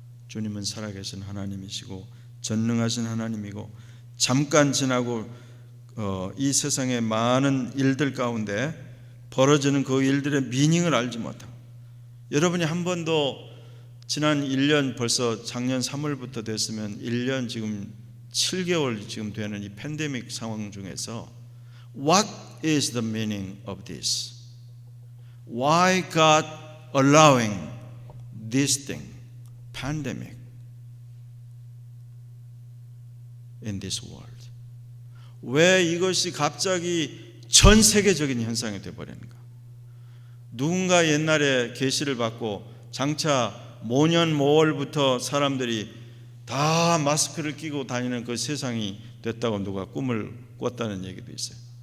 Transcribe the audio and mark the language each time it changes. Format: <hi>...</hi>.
<ko>주님은 살아계신 하나님이시고 전능하신 하나님이고 잠깐 지나고 이 세상의 많은 일들 가운데 벌어지는 그 일들의 미닝을 알지 못하고, 여러분이 한 번도 지난 1년, 벌써 작년 3월부터 됐으면 1년 지금 7개월 지금 되는 이 팬데믹 상황 중에서</ko> <en>What is the meaning of this? Why God allowing this thing, pandemic, in this world?</en> <ko>왜 이것이 갑자기 전 세계적인 현상이 되어버리는가? 누군가 옛날에 계시를 받고 장차 모년 모월부터 사람들이 다 마스크를 끼고 다니는 그 세상이 됐다고 누가 꿈을 꿨다는 얘기도 있어요.</ko>